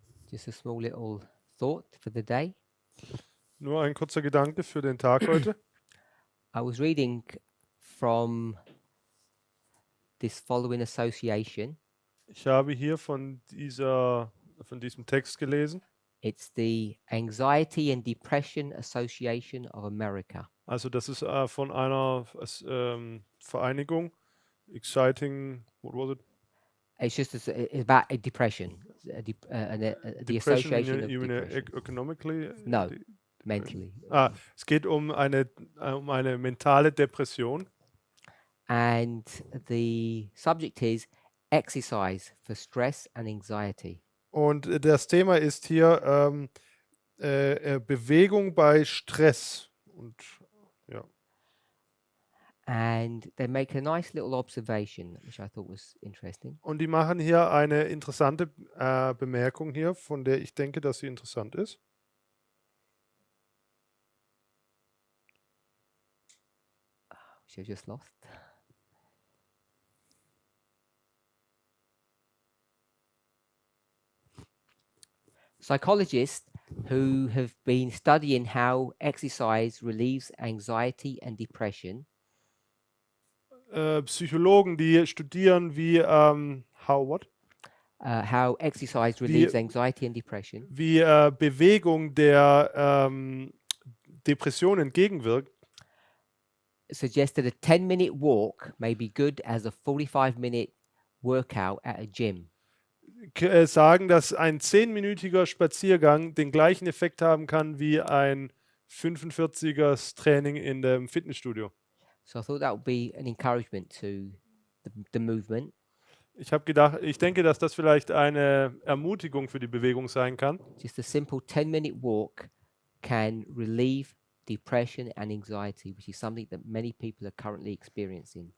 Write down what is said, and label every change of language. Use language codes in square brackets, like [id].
[en] Just a small little thought for the day. [de] Nur ein kurzer Gedanke für den Tag heute. [en] I was reading from this following association. [de] Ich habe hier von diesem Text gelesen. [en] It's the Anxiety and Depression Association of America. [de] Also das ist von einer Vereinigung. [en] Exciting, what was it? It's just about a depression. The Depression, association of you mean depression. economically? No, mentally. [de] Es geht um eine mentale Depression. [en] And the subject is exercise for stress and anxiety. [de] Und das Thema ist hier Bewegung bei Stress. Und ja. [en] And they make a nice little observation, which I thought was interesting. [de] Und die machen hier eine interessante Bemerkung hier, von der ich denke, dass sie interessant ist. [en] Which I just lost. Psychologists who have been studying how exercise relieves anxiety and depression [de] Psychologen, die studieren, wie [en] how exercise relieves anxiety and depression [de] wie Bewegung der Depression entgegenwirkt, [en] suggested a 10-minute walk may be good as a 45-minute workout at a gym. [de] Sagen, dass ein 10-minütiger Spaziergang den gleichen Effekt haben kann wie ein 45er Training in dem Fitnessstudio. [en] So I thought that would be an encouragement to the movement. [de] Ich denke, dass das vielleicht eine Ermutigung für die Bewegung sein kann. [en] Just a simple 10-minute walk can relieve depression and anxiety, which is something that many people are currently experiencing.